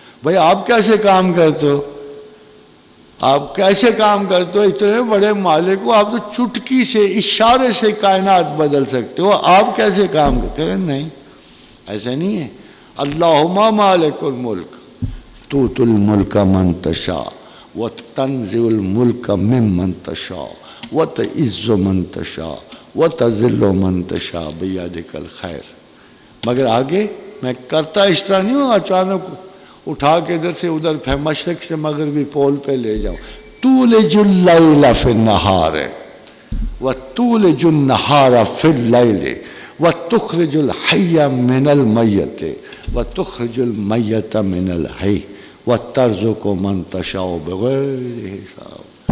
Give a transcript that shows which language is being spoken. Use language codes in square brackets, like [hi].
[ur] بھائی آپ کیسے کام کرتے ہو؟ آپ کیسے کام کرتے ہو؟ اتنے بڑے مالک ہو آپ تو چٹکی سے اشارے سے کائنات بدل سکتے ہو، آپ کیسے کام کرتے ہیں؟ نہیں، ایسا نہیں ہے. [ar] اللہم مالک الملک توت الملک من تشاء وتنزع الملک ممن تشاء وتعز من تشاء وتذل من تشاء بیدک الخیر. [ur] مگر آگے میں کرتا اس طرح نہیں ہوں اچانک اٹھا کے ادھر سے ادھر مشرق سے مغربی پول پہ لے جاؤں. [ar] تولج اللیل فی النہار وتولج النہار فی اللیل وتخرج الحی من المیت وتخرج المیت من الحی وترزق من تشاء بغیر حساب.